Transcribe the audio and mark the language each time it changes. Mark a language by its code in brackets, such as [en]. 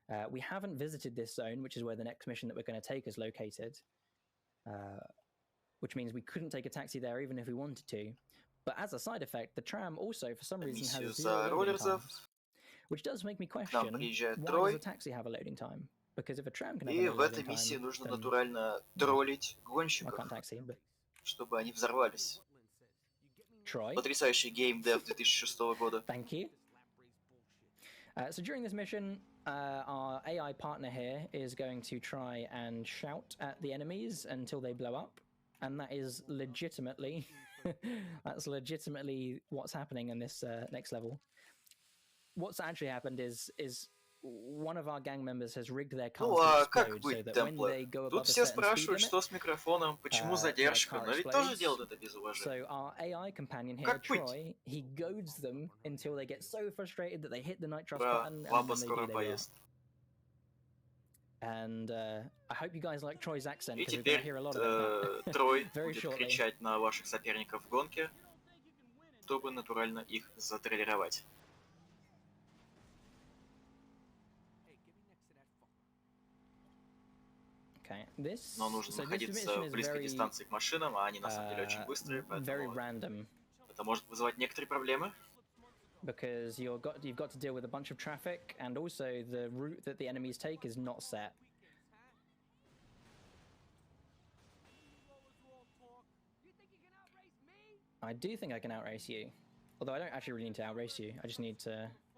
[en] We haven't visited this zone, which is where the next mission that we're going to take is located, which means we couldn't take a taxi there even if we wanted to. But as a side effect, the tram also, for some reason, has 0 loading times, which does make me question, why does a taxi have a loading time? Because if a tram can have a loading time, [ru] в этой миссии нужно натурально троллить гонщиков, чтобы они взорвались. [en] Troy. [ru] Потрясающий геймдев 2006 года. [en] Thank you. So during this mission, our AI partner here is going to try and shout at the enemies until they blow up, and that is legitimately that's legitimately what's happening in this next level. What's actually happened is one of our gang members has rigged their car to explode so that when they go above a certain speed limit, [ru] что с микрофоном, почему задержка, но ведь тоже делают это без уважения. [en] So our AI companion here, Troy, he goads them until they get so frustrated that they hit the nitros button, and then they do their job. And I hope you guys like Troy's accent, because we're going to hear a lot of that [ru] Трой [en] very [ru] будет [en] shortly. [ru] кричать на ваших соперников в гонке, чтобы натурально их затроллировать. [en] Okay, [ru] Но нужно находиться в близкой дистанции к машинам, а они на самом деле очень быстрые, поэтому это может вызывать некоторые проблемы. [en] Because you've got to deal with a bunch of traffic, and also the route that the enemies take is not set. I do think I can outrace you, although I don't actually really need to outrace you. I just need to.